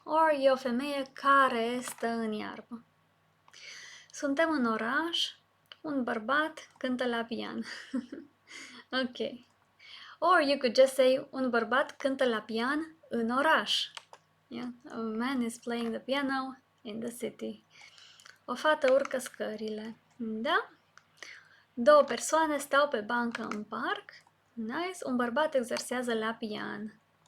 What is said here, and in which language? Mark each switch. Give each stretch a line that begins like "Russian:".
Romanian: Or e o femeie care stă în iarbă. Suntem în oraș, un bărbat cântă la pian. Ok.
English: Or you could just say
Romanian: un bărbat cântă la pian în oraș.
English: Yeah? A man is playing the piano in the city.
Romanian: O fată urcă scările. Da? Două persoane stau pe bancă în parc. Nice. Un bărbat exersează la pian.